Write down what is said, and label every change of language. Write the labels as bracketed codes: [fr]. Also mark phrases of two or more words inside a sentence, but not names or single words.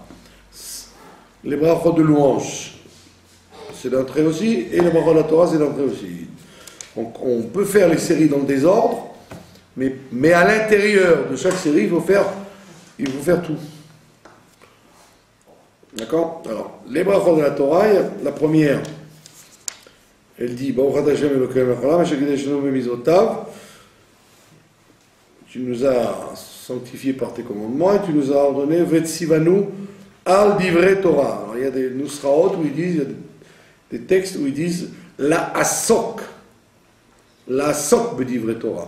[fr] Les brachot de louange, c'est d'un trait aussi, et les brachot de la Torah, c'est d'un trait aussi. Donc on peut faire les séries dans le désordre, mais à l'intérieur de chaque série, il faut faire tout. D'accord? Alors, les brachot de la Torah, la première, elle dit [he] ברוך השם אלוקינו מלך העולם, אשר קדשנו במצותיו. [fr] Tu nous as sanctifiés par tes commandements et tu nous as ordonné [he] וצונו על דברי תורה. [fr] Alors, il y a des nusraot où il y a des textes où ils disent la asok. [he] לעסוק בדברי תורה.